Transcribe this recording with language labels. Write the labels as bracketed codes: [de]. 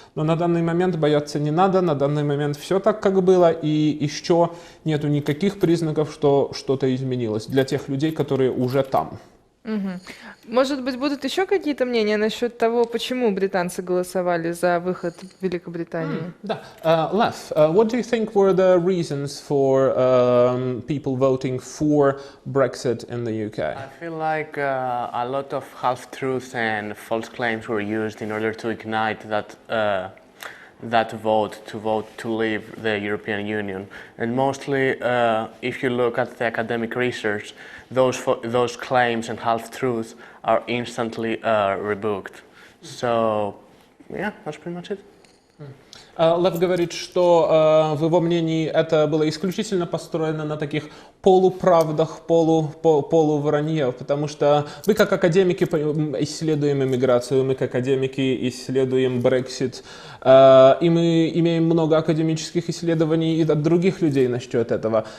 [ru] Но на данный момент бояться не надо, на данный момент все так, как было, и еще нету никаких признаков, что что-то изменилось для тех людей, которые уже там. Угу. Может быть, будут еще какие-то мнения насчет того, почему британцы голосовали за выход Великобритании? Да. [en] Lev, what do you think were the reasons for people voting for Brexit in the UK? I feel like a lot of half-truths and false claims were used in order to ignite that vote to leave the European Union. And mostly, if you look at the academic research, those claims and half-truths are instantly rebuked. So, yeah, that's pretty much it. [ru] Лев говорит, что в его мнении это было исключительно построено на таких полуправдах, полувранье, потому что мы как академики исследуем иммиграцию, мы как академики исследуем Brexit, И мы имеем много академических исследований и от других людей насчет этого.